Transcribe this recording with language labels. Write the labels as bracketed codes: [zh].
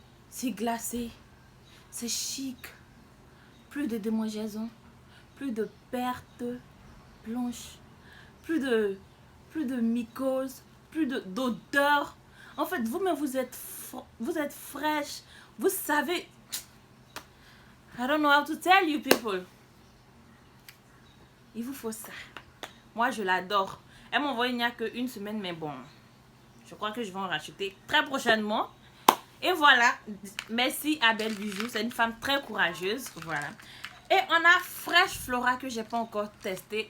[fr] C'est glacé. C'est chic. Plus de démangeaisons. Plus de pertes blanches. Plus de mycose. Plus d'odeur. En fait, vous-même, vous êtes fraîche. Vous savez. [en] I don't know how to tell you people. [fr] Il vous faut ça. Moi, je l'adore. Elle m'a envoyé il n'y a qu'une semaine, mais bon. Je crois que je vais en racheter très prochainement. Et voilà. Merci à Belle Bijou. C'est une femme très courageuse. Voilà. Et on a Fresh Flora que j'ai pas encore testé.